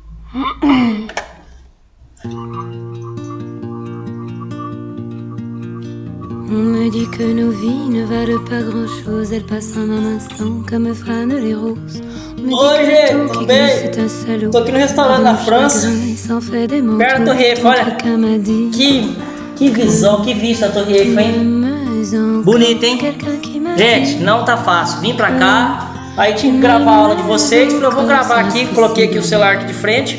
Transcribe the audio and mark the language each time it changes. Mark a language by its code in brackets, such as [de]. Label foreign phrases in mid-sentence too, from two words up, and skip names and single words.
[fr] On me dit que nos vies ne valent pas grand-chose, elles passent en un instant comme fanent les roses. [pt] Oi, gente, tudo bem? Tô aqui no restaurante da França, perto da Torre Eiffel. Olha, que visão, que vista a Torre Eiffel, hein? Bonita, hein? Gente, não tá fácil. Vim pra cá, aí tinha que gravar a aula de vocês. Eu vou gravar aqui, coloquei aqui o celular aqui de frente.